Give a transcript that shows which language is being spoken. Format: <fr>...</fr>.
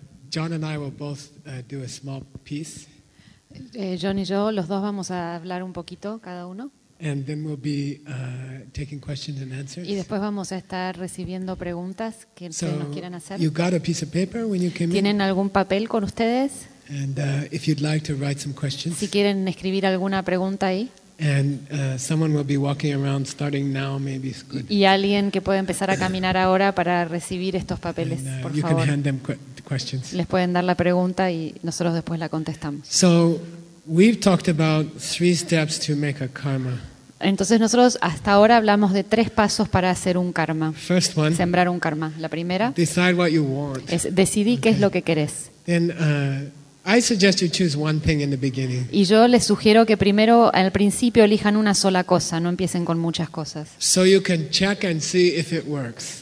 <en>John and I will both do a small piece.</en> <es>John y yo, los dos vamos a hablar un poquito cada uno.</es> <en>And then we'll be, taking questions and answers.</en> <es>Y después vamos a estar recibiendo preguntas que</es> <en>so</en> <es>nos quieran hacer.</es> <en>You got a piece of paper when you came</en> <es>¿Tienen</es> <en>in?</en> <es>Algún papel con ustedes?</es> <en>And, if you'd like to write some questions.</en> <es>Si quieren escribir alguna pregunta ahí.</es> <en>And someone will be walking around starting now, maybe it's good.</en> <es>Y alguien que puede empezar a caminar ahora para recibir estos papeles, por</es> <en>you</en> <es>favor.</es> <en>Can hand them questions.</en> <es>Les pueden dar la pregunta y nosotros después la contestamos.</es> <en>So, we've talked about three steps to make a karma.</en> <es>Entonces nosotros hasta ahora hablamos de tres pasos para hacer un karma.</es> <en>First one,</en> <es>sembrar un karma. La primera,</es> <en>decide what you want.</en> <es>Es decidir qué es lo que querés.</es> <en>Then, I suggest you choose one thing in the beginning.</en> <es>Y yo les sugiero que primero al principio elijan una sola cosa, no empiecen con muchas cosas.</es> <en>So you can check and see if it works.</en>